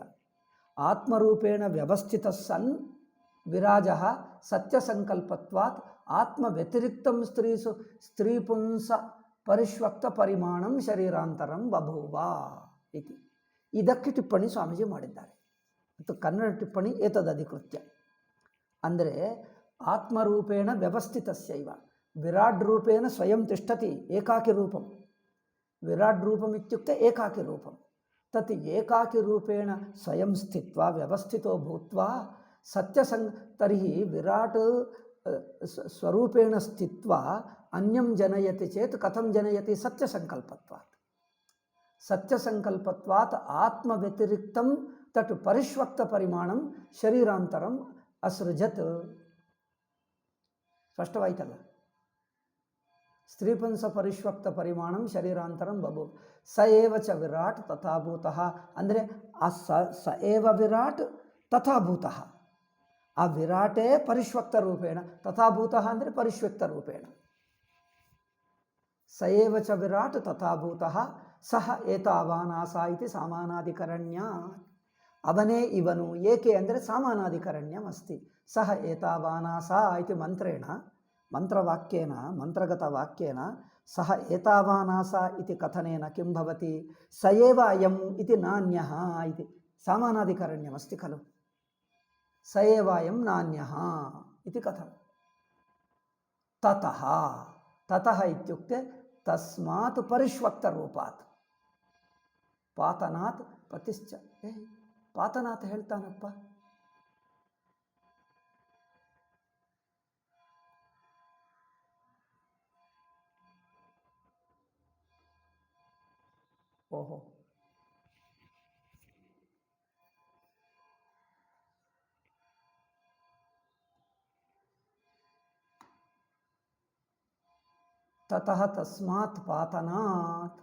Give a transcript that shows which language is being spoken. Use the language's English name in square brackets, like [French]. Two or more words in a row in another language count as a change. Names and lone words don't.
[Sanskrit] ಆತ್ಮರೂಪೇಣ ವ್ಯವಸ್ಥಿತ ಸನ್ ವಿರಾಜ ಸತ್ಯಸಂಕಲ್ಪತ್ವಾತ್ ಆತ್ಮ ವ್ಯತಿರಿಕ್ತಂ ಸ್ತ್ರೀಪುಂಸ ಪರಿಷ್ವಕ್ತ ಪರಿಮಾಣಂ ಶರೀರಾಂತರಂ ಬಭೂವ ಇತಿ. [Kannada] ಇದಕ್ಕೆ ಟಿಪ್ಪಣಿ ಸ್ವಾಮೀಜಿ ಮಾಡಿದ್ದಾರೆ. ಮತ್ತು ಕನ್ನಡ ಟಿಪ್ಪಣಿ [Sanskrit] ಏತದಧಿಕೃತ್ಯ ಅಂದರೆ ಆತ್ಮರೂಪೇಣ ವ್ಯವಸ್ಥಿತಸ್ಯೈವ ವಿರಾಟ್ ರೂಪೇಣ ಸ್ವಯಂ ತಿಷ್ಠತಿ ಏಕಾಕಿ ರೂಪಂ. ವಿರಾಟ್ ರೂಪಂ ಇತ್ಯುಕ್ತೆ ಏಕಾಕಿ ರೂಪಂ. ತತ್ ಏಕಾಕಿ ರೂಪೇಣ ಸ್ವಯಂ ಸ್ಥಿತ್ವಾ ವ್ಯವಸ್ಥಿತೋ ಭೂತ್ವಾ ತರ್ಹಿ ವಿರಾಟ್ ಸ್ವರೂಪೇಣ ಸ್ಥಿತ್ವಾ ಅನ್ಯಂ ಜನಯತಿ ಚೇತ್ ಕಥಂ ಜನಯತಿ ಸತ್ಯಸಂಕಲ್ಪತ್ವಾತ್. ಸತ್ಯಸಂಕಲ್ಪತ್ವಾತ್ ಆತ್ಮ ವ್ಯತಿರಿಕ್ತಂ ತಟ್ ಪರಿಷ್ವಕ್ತ ಪರಿಮಾಣಂ ಶರೀರಾಂತರಂ ಅಸೃಜತ್. [Kannada] ಸ್ಪಷ್ಟವಾಯ್ತಲ್ಲ. [Sanskrit] ಸ್ತ್ರೀಪುಂಸ ಪರಿಷ್ವಕ್ತ ಪರಿಮಾಣಂ ಶರೀರಾಂತರಂ ಬಭು ಸ ಏವ ಚ ವಿರಾಟ್ ತಥಾಭೂತಃ [Kannada] ಅಂದರೆ ಆ [Sanskrit] ಸ ಏವ ವಿರಾಟ್ ತಥಾಭೂತಃ. ಆ ವಿರಾಟೇ ಪರಿಷ್ವಕ್ತ ರೂಪೇಣ, ತಥಾಭೂತಃ ಅಂದರೆ ಪರಿಷ್ವಕ್ತ ರೂಪೇಣ. ಸ ಏವ ಚ ವಿರಾಟ್ ತಥಾಭೂತಃ ಸಹ ಏತಾವಾನಾಸ ಇತಿ ಸಾಮಾನಾಧಿಕರಣ್ಯ. [Kannada] ಅವನೇ ಇವನು ಏಕೆ ಅಂದರೆ [Sanskrit] ಸಾಮಾನಾಧಿಕರಣ್ಯಂ ಅಸ್ತಿ. ಸಹ ಏತಾವಾನಾಸ ಇತಿ ಮಂತ್ರೇಣ ಮಂತ್ರವಾಕ್ಯೇನ ಮಂತ್ರಗತ ವಾಕ್ಯೇನ ಸಹ ಏತಾವಾನಾಸ ಇತಿ ಕಥನೇನ ಕಿಂ ಭವತಿ ಸ ಏವ ಅಯಂ ಇತಿ ನಾನ್ಯಃ ಇತಿ ಸಾಮಾನಾಧಿಕರಣ್ಯಮಸ್ತಿ ಖಲು. ಸ ಏವ ಅಯಂ ನಾನ್ಯಃ ಇತಿ ಕಥಂ. ತತಃ ತತಃ ಇತ್ಯುಕ್ತೆ ತಸ್ಮಾತ್ ಪರಿಷ್ವಕ್ತ ರೂಪಾತ್ ಪಾತನಾತ್ ಪತಿಶ್ಚ. ಪಾತನಾಥ್ ಹೇಳ್ತಾನಪ್ಪ. ಓಹೋ, ತತಃ ತಸ್ಮಾತ್ ಪಾತನಾತ್.